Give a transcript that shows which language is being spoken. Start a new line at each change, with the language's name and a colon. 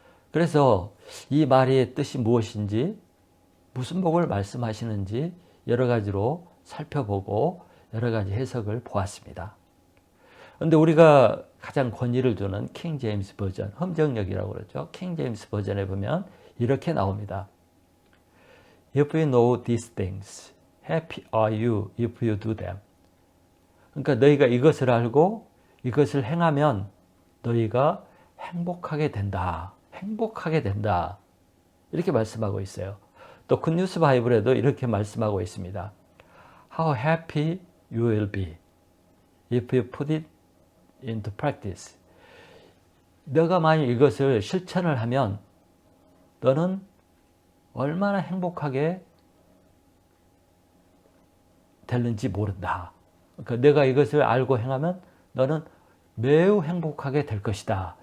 Korean: 그래서 이 말의 뜻이 무엇인지, 무슨 복을 말씀하시는지 여러 가지로 살펴보고 여러 가지 해석을 보았습니다. 그런데 우리가 가장 권위를 두는 킹 제임스 버전, 험정역이라고 그러죠. 킹 제임스 버전에 보면 이렇게 나옵니다.
English: If you know these things, happy are you if you do them.
Korean: 그러니까 너희가 이것을 알고 이것을 행하면 너희가 행복하게 된다. 행복하게 된다. 이렇게 말씀하고 있어요. 또 굿뉴스 바이블에도 이렇게 말씀하고 있습니다.
English: How happy you will be if you put it into practice.
Korean: 너가 만약 이것을 실천을 하면 너는 얼마나 행복하게 될는지 모른다. 그러니까 내가 이것을 알고 행하면 너는 매우 행복하게 될 것이다.